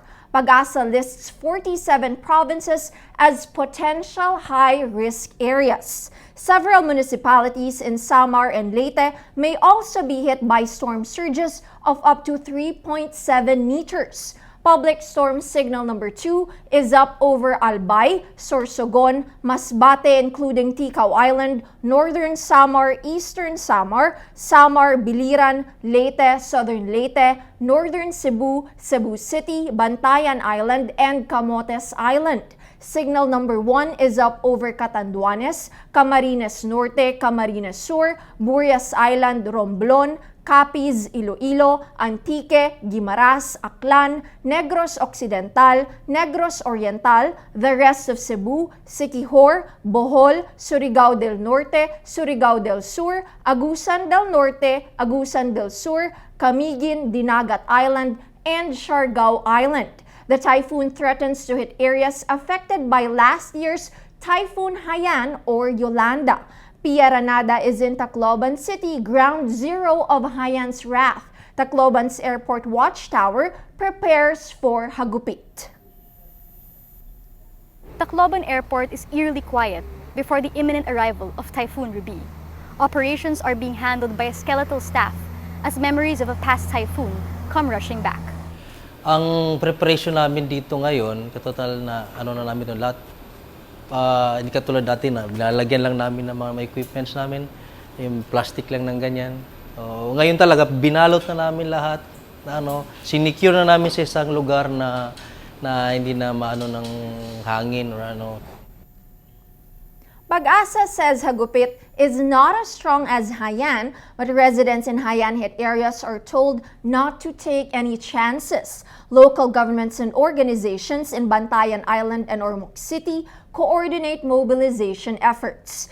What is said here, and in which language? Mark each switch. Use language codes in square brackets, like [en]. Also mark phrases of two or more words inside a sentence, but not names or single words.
[en] PAGASA lists 47 provinces as potential high-risk areas. Several municipalities in Samar and Leyte may also be hit by storm surges of up to 3.7 meters. Public storm signal number 2 is up over Albay, Sorsogon, Masbate including Ticao Island, Northern Samar, Eastern Samar, Samar, Biliran, Leyte, Southern Leyte, Northern Cebu, Cebu City, Bantayan Island, and Camotes Island. Signal number 1 is up over Catanduanes, Camarines Norte, Camarines Sur, Burias Island, Romblon, Capiz, Iloilo, Antique, Guimaras, Aklan, Negros Occidental, Negros Oriental, the rest of Cebu, Siquijor, Bohol, Surigao del Norte, Surigao del Sur, Agusan del Norte, Agusan del Sur, Camiguin, Dinagat Island, and Siargao Island. The typhoon threatens to hit areas affected by last year's Typhoon Haiyan or Yolanda. Piaranada is in Tacloban City, ground zero of Haiyan's wrath. Tacloban's airport watchtower prepares for Hagupit. Tacloban Airport is eerily quiet before the imminent arrival of Typhoon Ruby. Operations are being handled by a skeletal staff as memories of a past typhoon come rushing back. [tl] Ang preparation namin dito ngayon, katotal na na namin lahat. Hindi katulad dati na lalagyan lang namin ng mga equipments namin, yung plastic lang ng ganyan. Ngayon talaga binalot na namin lahat, sinicure na namin sa isang lugar na hindi na maano ng hangin or ano. [en] PAGASA says Hagupit is not as strong as Haiyan, but residents in Haiyan-hit areas are told not to take any chances. Local governments and organizations in Bantayan Island and Ormoc City coordinate mobilization efforts.